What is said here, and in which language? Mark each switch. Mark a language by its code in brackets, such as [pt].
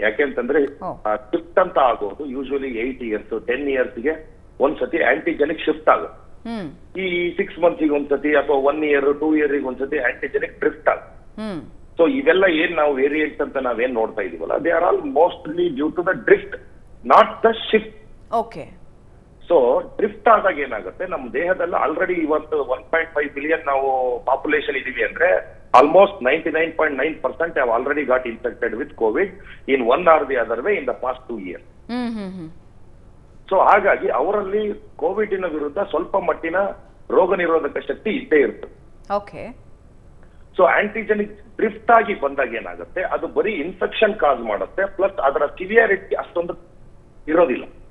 [kn] ಯಾಕೆಂತಂದ್ರೆ ಶಿಫ್ಟ್ ಅಂತ ಆಗೋದು ಯೂಶುವಲಿ 8 years 10 yearsಗೆ ಒಂದ್ಸತಿ ಆಂಟಿಜೆನಿಕ್ ಶಿಫ್ಟ್ ಆಗುತ್ತೆ. ಈ 6 ಮಂತ್ಸಿಗೆ ಒಂದ್ಸತಿ ಅಥವಾ 1 ಇಯರ್ 2 ಇಯರ್ಗೆ ಒಂದ್ಸತಿ ಆಂಟಿಜೆನಿಕ್ ಡ್ರಿಫ್ಟ್ ಆಗ. ಸೊ ಇವೆಲ್ಲ ಏನ್ ನಾವು ವೇರಿಯಂಟ್ಸ್ ಅಂತ ನಾವೇನ್ ನೋಡ್ತಾ ಇದೀವಲ್ಲ, [en] They are all mostly due to the drift, not the shift. Okay. [kn] So drift ಆದಾಗ ಏನಾಗುತ್ತೆ, ನಮ್ಮ ದೇಹದಲ್ಲಿ ಆಲ್ರೆಡಿ ಇವತ್ತು 1.5 ಬಿಲಿಯನ್ ನಾವು ಪಾಪ್ಯುಲೇಷನ್ ಇದೀವಿ ಅಂದ್ರೆ [en] Almost 99.9% have already got infected with COVID in one or the other way in the past 2 years. [kn] So ಹಾಗಾಗಿ ಅವರಲ್ಲಿ ಕೋವಿಡ್ ವಿರುದ್ಧ ಸ್ವಲ್ಪ ಮಟ್ಟಿನ ರೋಗ ನಿರೋಧಕ ಶಕ್ತಿ ಇದ್ದೇ ಇರ್ತದೆ. [en] Okay. [kn] ಸೊ ಆಂಟಿಜೆನಿಕ್ ಡ್ರಿಫ್ಟ್ ಆಗಿ ಬಂದಾಗ ಏನಾಗುತ್ತೆ, ಅದು ಬರೀ ಇನ್ಫೆಕ್ಷನ್ ಕಾಸ್ ಮಾಡುತ್ತೆ, ಪ್ಲಸ್ ಅದರ ಸಿವಿಯಾರಿಟಿ ಅಷ್ಟೊಂದು ಇರೋದಿಲ್ಲ.